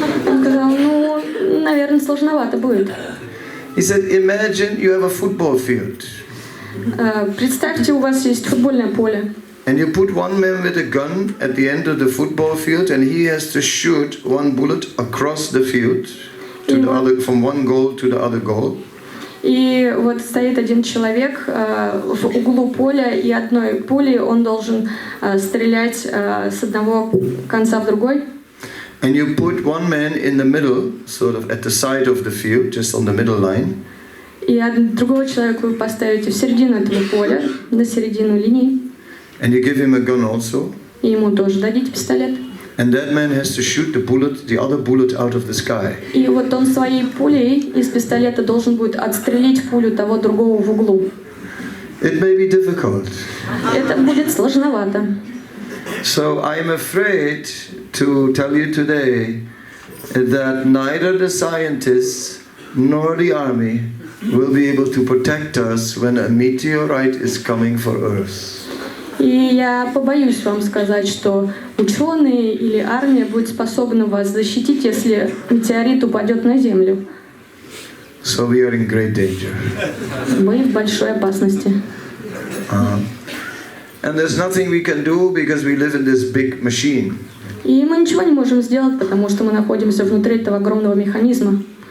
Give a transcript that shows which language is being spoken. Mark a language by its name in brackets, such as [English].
[Russian] Он сказал, ну, наверное, сложновато будет. [English] He said, imagine you have a football field. [Russian] Представьте, у вас есть футбольное поле. [English] And you put one man with a gun at the end of the football field, and he has to shoot one bullet across the field to the other, from one goal to the other goal. [Russian] И вот стоит один человек в углу поля, и одной пулей он должен стрелять с одного конца в другой. [English] And you put one man in the middle, sort of at the side of the field, just on the middle line. [Russian] И другого человека вы поставите в середину этого поля, на середину линии. [English] And you give him a gun also. [Russian] И ему тоже дадите пистолет. [English] And that man has to shoot the other bullet out of the sky. [Russian] И вот он своей пулей из пистолета должен будет отстрелить пулю того другого в углу. [English] It may be difficult. [Russian] Это будет сложновато. [English] So I'm afraid to tell you today that neither the scientists nor the army will be able to protect us when a meteorite is coming for Earth. [Russian] И я побоюсь вам сказать, что ученые или армия будет способна вас защитить, если метеорит упадет на Землю. [English] So we are in great danger. [Russian] Мы в большой опасности. [English] And there's nothing we can do because we live in this big machine. [Russian] И мы ничего не можем сделать, потому что мы находимся внутри этого огромного механизма.